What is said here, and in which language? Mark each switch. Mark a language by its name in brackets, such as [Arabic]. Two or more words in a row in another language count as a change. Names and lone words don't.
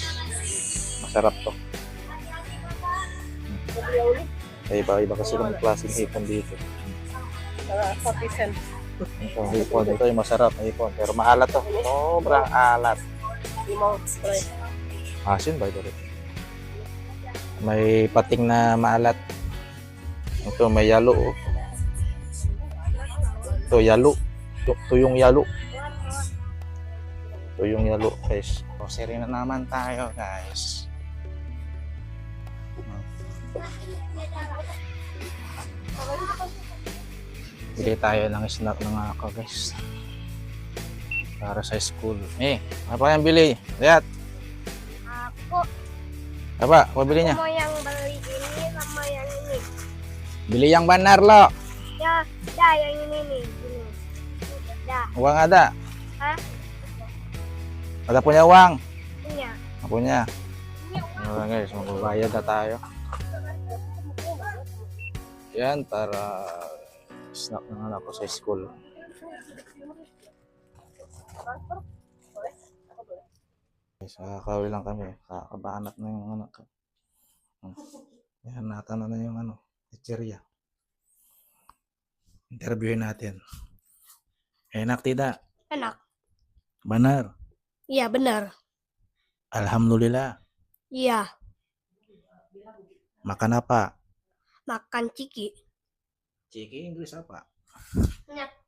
[Filipino] Masarap to. Iba-iba kasi yung klaseng hipon dito. 40 cents. Ito, hipon. Ito yung masarap na hipon. Pero maalat to. Sobrang alat. Asin [English] by the way. [Filipino] May pating na maalat. Ito may yalo. Ito yalo. Ito yung yalo. Ito yung yalo guys. Grocery na naman tayo guys. Bili tayo ng snack ng ako guys. Para sa school. [Indonesian] Apa yang bili? Lihat. Aku Apa? Apa belinya? mau yang beli ini sama yang ini. Bili yang benar lo. Ya, dah yang ini nih. Ini. Dah. Uang ada? Hah? Ada punya uang? Punya. Punya. Ini uang. [Filipino] Guys, magbabayad na tayo. Yan, para snack ng anak ko sa school. Kakawin lang kami. Kakabanat na yung anak ko. Yan, natanong na yung teacherya. Interviewin natin. [Indonesian] Enak tidak? Enak. Benar? Iya, benar. Alhamdulillah. Iya. Makan apa? Makan ciki. Ciki Inggris apa? Enak.